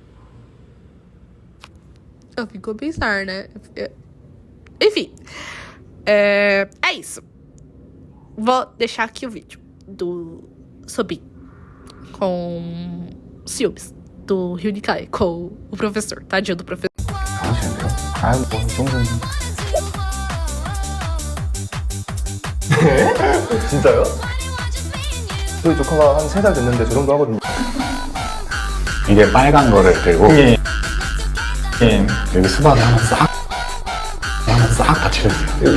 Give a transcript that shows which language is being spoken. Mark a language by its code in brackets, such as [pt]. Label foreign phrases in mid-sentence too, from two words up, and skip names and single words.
[pt] Enfim. É isso. Vou deixar aqui o vídeo do Soobin com ciúmes do Hyun-Kai com o professor, tadinho do professor. [ko] 뭐 이 정도는 진짜요? 저희 조카가 한 3달 됐는데 저 정도 하거든요. 이게 빨간 거를 들고 여기 수박에 한번 싹 다 칠해주세요.